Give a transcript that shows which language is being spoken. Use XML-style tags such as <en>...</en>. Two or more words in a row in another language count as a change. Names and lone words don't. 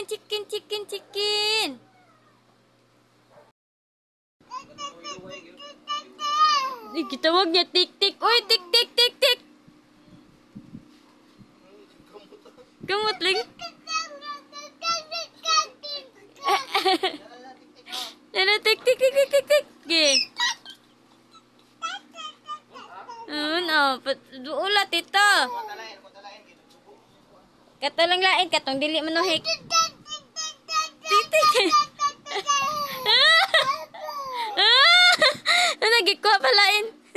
<en>Chicken, chicken, chicken!</en> <ceb>Gitawag niya tik-tik. Uy, tik-tik, tik-tik! Kamot lang. Ano, tik-tik, tik-tik, tik-tik. Ano, ulat ito. Katalang lain, katong dili manuhik. Tik-tik. Ano, gikuha pa lain.</ceb>